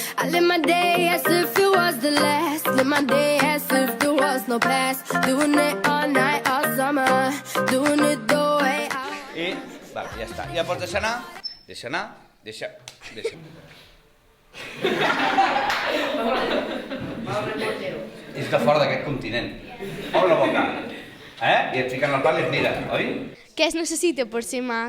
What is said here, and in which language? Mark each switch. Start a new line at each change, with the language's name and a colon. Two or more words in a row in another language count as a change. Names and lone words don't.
English: live my day as if it was the last. Live my day as if there was no past. Doing it all night, all summer. Doing it the way I...
Catalan: Va, ja està. Ja pots deixar anar? Deixa anar. Deixa. És de fora d'aquest continent. Obre la boca. I et fiquen el pal i et mira, oi? Què es necessita per ser mag?